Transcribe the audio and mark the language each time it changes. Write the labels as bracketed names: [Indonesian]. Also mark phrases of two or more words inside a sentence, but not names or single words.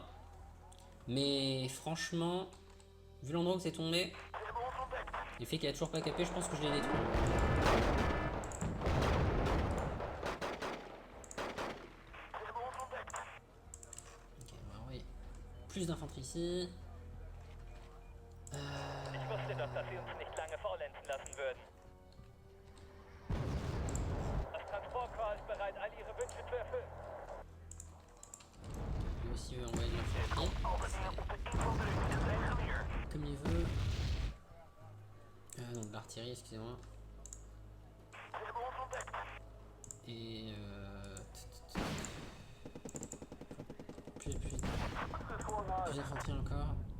[French] Mais franchement, vu l'endroit où c'est tombé, le fait qu'elle a toujours pas capé, je pense que je l'ai détruit. Ok, on va envoyer plus d'infanterie ici. [German] Ich wusste doch, dass sie uns nicht lange faulenzen lassen würden. Das Transportkorps ist bereit, all ihre Wünsche zu erfüllen. [French] Lui aussi veut envoyer de l'infanterie. Comme il veut. Non, de l'artillerie, excusez-moi. Et plus d'infanterie encore.